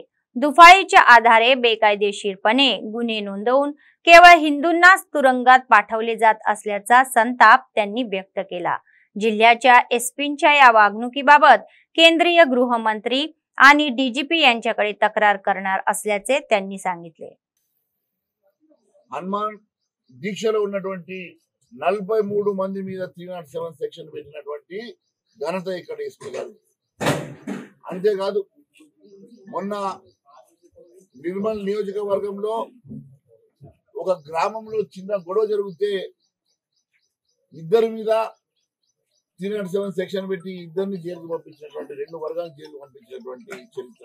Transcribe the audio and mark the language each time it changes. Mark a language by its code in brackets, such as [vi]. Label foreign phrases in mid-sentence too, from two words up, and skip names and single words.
[mr] दुफाळीच्या आधारे बेकायदेशीरपणे गुन्हे नोंदवून केवळ हिंदूंनाच तुरुंगात पाठवले जात असल्याचा संताप त्यांनी व्यक्त केला. जिल्ह्याच्या एसपींच्या या वागणुकीबाबत केंद्रीय गृहमंत्री आणि डीजीपी यांच्याकडे तक्रार करणार असल्याचे त्यांनी सांगितले. [te] హనుమాన్ దీక్షలో ఉన్నటువంటి 43 మంది మీద 307 సెక్షన్ పెట్టినటువంటి ఘనత ఇక్కడ ఎస్పీ గారు. అంతేకాదు మొన్న నిర్మల్ నియోజకవర్గంలో ఒక గ్రామంలో చిన్న గొడవ జరిగితే ఇద్దరి మీద 307 సెక్షన్ పెట్టి ఇద్దరిని జైలుకు పంపించినటువంటి, 2 వర్గాలను జైలుకు పంపించినటువంటి చరిత్ర.